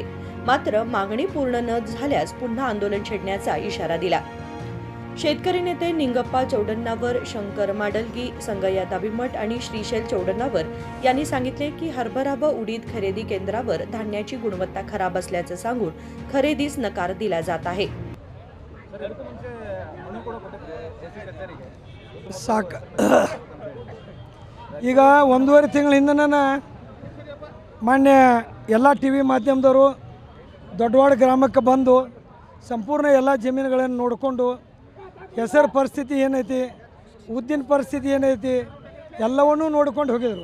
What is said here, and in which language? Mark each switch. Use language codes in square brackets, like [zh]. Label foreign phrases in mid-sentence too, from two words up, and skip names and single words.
[mr] मात्र मागणी पूर्ण न झाल्यास पुन्हा आंदोलन छेडण्याचा इशारा दिला. शेतकरी नेते निंगप्पा चौडण्णावर, शंकर माडलगी, संगय्या दाभिमठ आणि श्रीशैल चौडण्णावर यांनी सांगितले की हरभरा व उडीद खरेदी केंद्रावर धान्याची गुणवत्ता खराब असल्याचं सांगून खरेदीस नकार दिला जात आहे. [kn] ಈಗ ಒಂದೂವರೆ ತಿಂಗಳ ಹಿಂದೆ ಮಾನ್ಯ ಎಲ್ಲ ಟಿ ವಿ ಮಾಧ್ಯಮದವರು ದೊಡ್ಡವಾಡ ಗ್ರಾಮಕ್ಕೆ ಬಂದು ಸಂಪೂರ್ಣ ಎಲ್ಲ ಜಮೀನುಗಳನ್ನು ನೋಡಿಕೊಂಡು ಹೆಸರು ಪರಿಸ್ಥಿತಿ ಏನೈತಿ, ಉದ್ದಿನ ಪರಿಸ್ಥಿತಿ ಏನೈತಿ ಎಲ್ಲವನ್ನೂ ನೋಡ್ಕೊಂಡು ಹೋಗಿದರು.